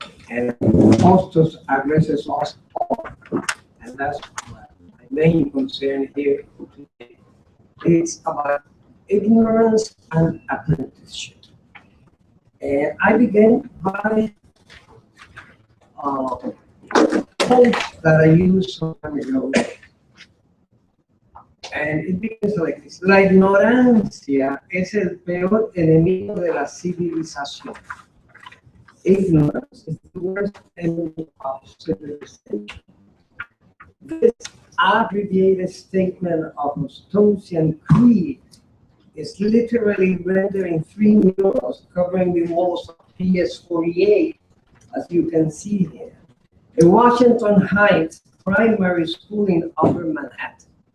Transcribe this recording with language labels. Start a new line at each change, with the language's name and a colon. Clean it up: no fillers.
English: And Hostos addresses us all. And that's my main concern here today. It's about ignorance and apprenticeship. And I began by quote that I used some time ago. And it begins like this:
Spanish: La ignorancia es el peor enemigo de la civilización.
English: Ignorance is the worst enemy of civilization. This abbreviated statement of Hostosian creed is literally rendering 3 murals covering the walls of PS48, as you can see here, a Washington Heights primary school in Upper Manhattan.